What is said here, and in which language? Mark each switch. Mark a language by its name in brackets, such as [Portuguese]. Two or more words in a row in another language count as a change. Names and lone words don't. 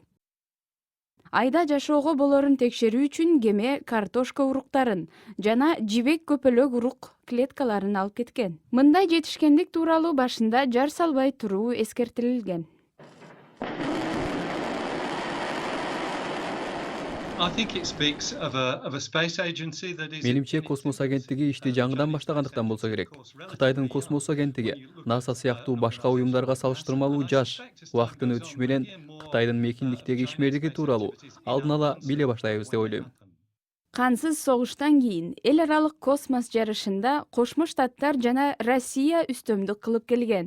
[Kyrgyz] Айда жашоого болорун текшерүү үчүн кеме картошка уруктарын жана жибек көпөлөк урук клеткаларын алып кеткен. Мындай жетишкендик тууралуу башында жар салбай туруу эскертилген. [English] I think it speaks of a space agency that is. [Kyrgyz] Менимче космос агенттиги ишти жаңыдан баштагандыктан болсо керек. Кытайдын космос агенттиги НАСА сыяктуу башка уюмдарга салыштырмалуу жаш. Убакыттын өтүшү менен Кытайдын мейкиндиктеги ишмердиги тууралуу алдын ала биле баштайбыз деп ойлойм. Кансыз согуштан кийин эл аралык космос жарышында Кошмо Штаттар жана Россия үстөмдүк кылып келген.